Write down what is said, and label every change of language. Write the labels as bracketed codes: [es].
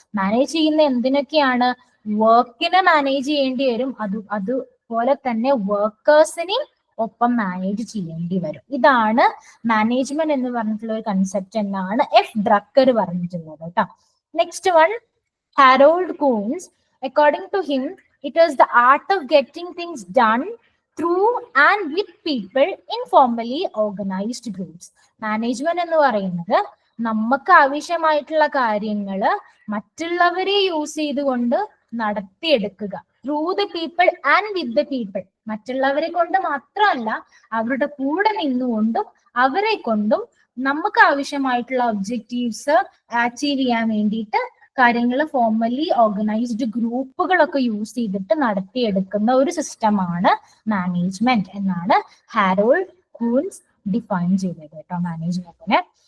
[ml] Manage ചെയ്യുന്ന എന്തിനൊക്കെയാണ്? വർക്കിനെ manage ചെയ്യേണ്ടി വരും, അതുപോലെ തന്നെ വർക്കേഴ്സിനെയും ഒപ്പം മാനേജ് ചെയ്യേണ്ടി വരും. ഇതാണ് മാനേജ്മെന്റ് എന്ന് പറഞ്ഞിട്ടുള്ള ഒരു കൺസെപ്റ്റ് എന്നാണ് എഫ് ഡ്രക്കർ പറഞ്ഞിട്ടുള്ളത് കേട്ടോ. Next one, Harold Coons. [en] According to him, it is the art of getting things done through and with people in formally organized groups. [ml] Management എന്ന് പറയുന്നത് നമുക്ക് ആവശ്യമായിട്ടുള്ള കാര്യങ്ങള് മറ്റുള്ളവരെ യൂസ് ചെയ്തുകൊണ്ട് നടത്തിയെടുക്കുക. [en] Through the people and with the people. [ml] മറ്റുള്ളവരെ കൊണ്ട് മാത്രമല്ല, അവരുടെ കൂടെ നിന്നുകൊണ്ടും അവരെ കൊണ്ടും നമുക്ക് ആവശ്യമായിട്ടുള്ള ഒബ്ജക്റ്റീവ്സ് അച്ചീവ് ചെയ്യാൻ വേണ്ടിയിട്ട് കാര്യങ്ങൾ ഫോർമലി ഓർഗനൈസ്ഡ് ഗ്രൂപ്പുകളൊക്കെ യൂസ് ചെയ്തിട്ട് നടത്തിയെടുക്കുന്ന ഒരു സിസ്റ്റമാണ് മാനേജ്മെന്റ് എന്നാണ് ഹാരോൾഡ് കൂൺസ് ഡിഫൈൻ ചെയ്തത് കേട്ടോ മാനേജ്മെന്റിനെ.